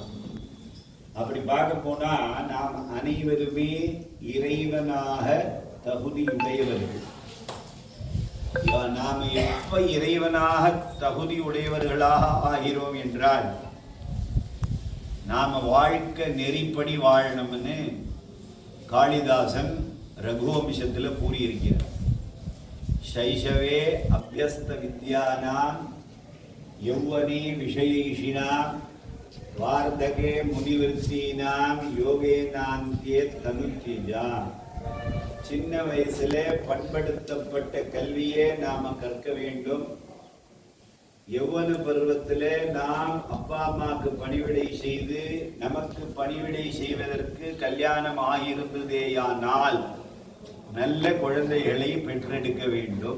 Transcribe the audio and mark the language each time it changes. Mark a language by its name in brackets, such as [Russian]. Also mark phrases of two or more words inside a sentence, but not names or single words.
[Tamil] அப்படி பார்க்க போனா நாம் அனைவருமே இறைவனாக தகுதியுடையவர்கள். நாம் எப்ப இறைவனாக தகுதியுடையவர்களாக ஆகிறோம் என்றால் நாம வாழ்க்கை நெறிப்படி வாழணும்னு காளிதாசன் ரகுவம்சத்துல கூறியிருக்கிறார். [Sanskrit] शैशवे अभ्यस्त विद्यानां यौवने विषयैषिणां वार्धके मुनिवृत्तीनां योगेनान्त्ये तनुत्यजा [Tamil] சின்ன வயசுல பண்படுத்தப்பட்ட கல்வியே நாம கற்க வேண்டும். யௌவன பருவத்திலே நாம் அப்பா அம்மாவுக்கு பணிவிடை செய்து நமக்கு பணிவிடை செய்வதற்கு கல்யாணம் ஆகியிருந்ததேயானால் நல்ல குழந்தைகளை பெற்றெடுக்க வேண்டும்.